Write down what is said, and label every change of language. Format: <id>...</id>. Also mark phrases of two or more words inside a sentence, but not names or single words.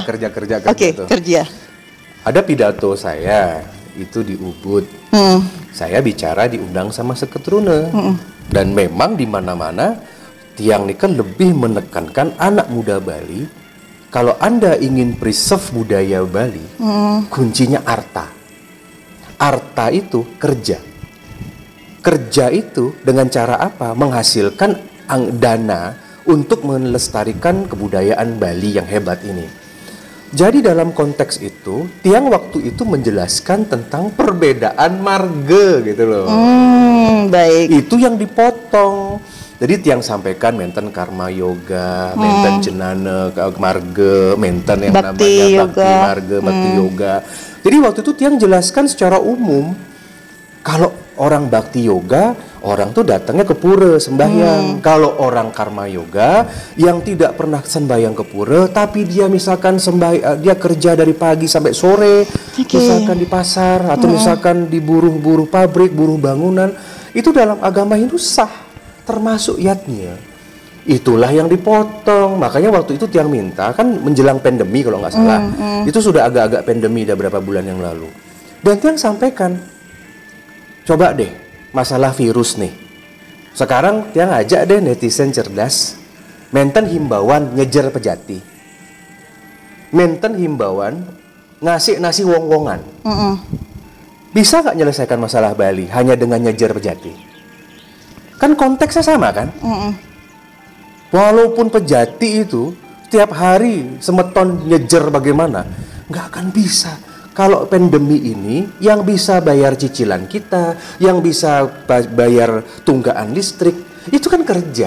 <id>kerja-kerja. Kerja. Ada pidato saya itu di Ubud. Saya bicara diundang sama Seketrune. Dan memang di mana-mana Tiang ini kan lebih menekankan anak muda Bali. Kalau Anda ingin preserve budaya Bali, kuncinya arta. Arta itu kerja. Kerja itu dengan cara apa? Menghasilkan dana untuk melestarikan kebudayaan Bali yang hebat ini. Jadi dalam konteks itu, Tiang waktu itu menjelaskan tentang perbedaan marga gitu loh. Itu yang dipotong. Jadi Tiang sampaikan menten karma yoga, menten jenana marga, menten yang bakti namanya yoga. bakti marga, bakti yoga. Jadi waktu itu Tiang jelaskan secara umum, kalau orang bakti yoga, orang tuh datangnya ke pura sembahyang. Kalau orang karma yoga yang tidak pernah sembahyang ke pura, tapi dia misalkan dia kerja dari pagi sampai sore, misalkan di pasar atau misalkan di buruh pabrik, buruh bangunan, itu dalam agama Hindu sah. Termasuk yatnya. Itulah yang dipotong. Makanya waktu itu Tiang minta, kan menjelang pandemi kalau nggak salah, itu sudah agak-agak pandemi, udah berapa bulan yang lalu. Dan Tiang sampaikan, coba deh masalah virus nih. Sekarang Tiang ajak deh netizen cerdas, menten himbauan ngejer pejati, menten himbauan ngasih nasi wong-wongan. Bisa nggak menyelesaikan masalah Bali hanya dengan ngejer pejati? Kan konteksnya sama kan? Walaupun pejati itu tiap hari semeton nyejer bagaimana, nggak akan bisa. Kalau pandemi ini yang bisa bayar cicilan kita, yang bisa bayar tunggakan listrik, itu kan kerja.</id>